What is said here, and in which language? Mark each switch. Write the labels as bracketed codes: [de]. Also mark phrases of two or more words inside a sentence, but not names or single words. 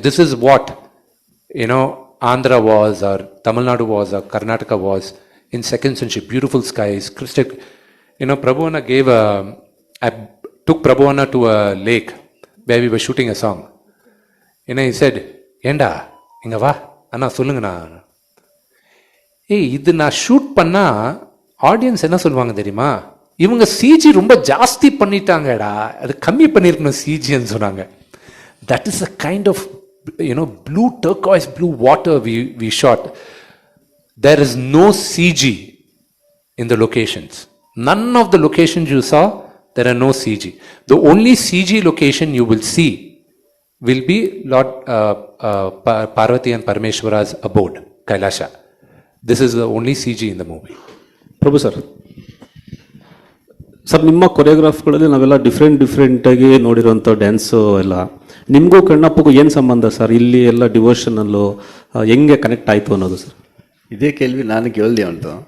[en] This is what Andhra was, or Tamil Nadu was, or Karnataka was in 2nd century. Beautiful skies, crystal. Prabhu Anna I took Prabhu Anna to a lake where we were shooting a song. He said, [ta] ஏண்டா, இங்க வா, அண்ணா சொல்லுங்க நா. இது நா shoot பண்ணா, audience என்ன சொல்வாங்க தெரியுமா? இவங்க CG ரொம்ப ஜாஸ்தி பண்ணிட்டாங்கடா, அது கம்மி பண்ணிருக்கோணு CG னு சொன்னாங்க. [en] That is a kind of blue, turquoise blue water we shot. There is no CG in the locations. None of the locations you saw, there are no CG. The only CG location you will see will be Lord Parvati and Parameshwara's abode, Kailasha. This is the only CG in the movie. Prabhu sir, [kn] ನಿಮ್ಮ ಕೊರಿಯೋಗ್ರಾಫ್ಗಳಲ್ಲಿ ನಾವೆಲ್ಲ ಡಿಫ್ರೆಂಟಾಗಿ ನೋಡಿರೋಂಥ ಡ್ಯಾನ್ಸು ಎಲ್ಲ ನಿಮಗೂ ಕಣ್ಣಪ್ಪಗೂ ಏನು ಸಂಬಂಧ ಸರ್? ಇಲ್ಲಿ ಎಲ್ಲ ಡಿವೋಷನಲ್ಲು ಹೆಂಗೆ ಕನೆಕ್ಟ್ ಆಯಿತು ಅನ್ನೋದು ಸರ್? ಇದೇ ಕೇಳ್ವಿ ನಾನು ಕೇಳಿದೆ ಅಂತ.